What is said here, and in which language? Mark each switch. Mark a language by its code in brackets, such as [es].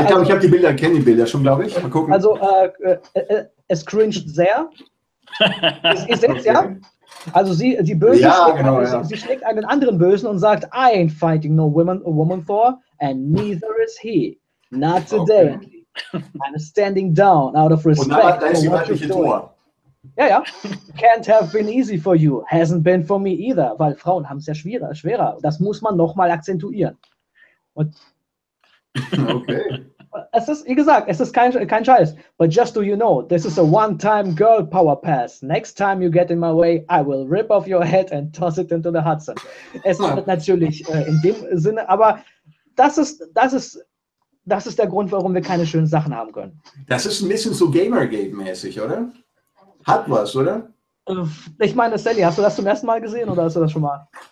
[de] Ich glaube, ich habe die Bilder, kenne die Bilder schon, glaube ich. Mal gucken. Also, es cringed sehr. Ist jetzt, okay. Ja? Also die Böse, ja, genau, sie schlägt einen anderen Bösen und sagt, [en] I ain't fighting no woman, a woman for, and neither is he. Not today. Okay. I'm standing down out of respect. [de] Und da ist die weibliche Tor. Ja, ja. [en] Can't have been easy for you. Hasn't been for me either. [de] Weil Frauen haben es ja schwerer. Das muss man nochmal akzentuieren. Und okay. Es ist, wie gesagt, es ist kein Scheiß. [en] But just so you know, this is a one-time girl power pass. Next time you get in my way, I will rip off your head and toss it into the Hudson. [de] Es ist natürlich in dem Sinne, aber das ist der Grund, warum wir keine schönen Sachen haben können. Das ist ein bisschen so Gamergate-mäßig, oder? Hat was, oder? Ich meine, Sally, hast du das zum ersten Mal gesehen oder hast du das schon mal?